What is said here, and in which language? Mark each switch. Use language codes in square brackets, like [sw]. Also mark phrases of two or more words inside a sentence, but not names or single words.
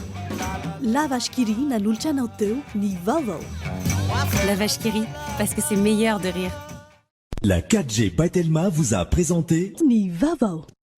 [mg] La vache qui rit nanolotra anao teo ny vaovao. [fr] La vache qui rit, parce que c'est meilleur de rire. La 4G by Telma vous a présenté [mg] ny vaovao.